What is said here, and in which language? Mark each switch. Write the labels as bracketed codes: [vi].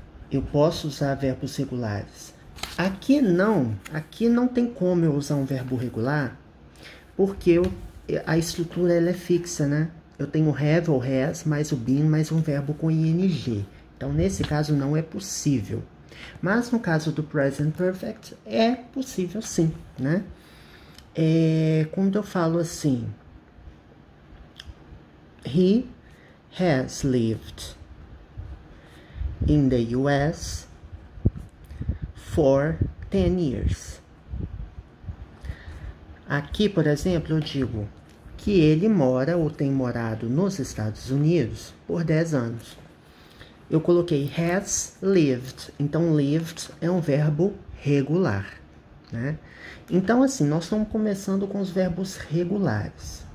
[pt] Eu posso usar verbos regulares. Aqui não tem como eu usar um verbo regular, porque a estrutura ela é fixa, né? Eu tenho have ou has, mais o been, mais um verbo com ing. Então, nesse caso, não é possível. Mas, no caso do present perfect, é possível sim, né? Quando eu falo assim, [en] he has lived in the US for 10 years. [pt] Aqui, por exemplo, eu digo que ele mora ou tem morado nos Estados Unidos por 10 anos. Eu coloquei has lived. Então, lived é um verbo regular, né? Então, assim, nós estamos começando com os verbos regulares.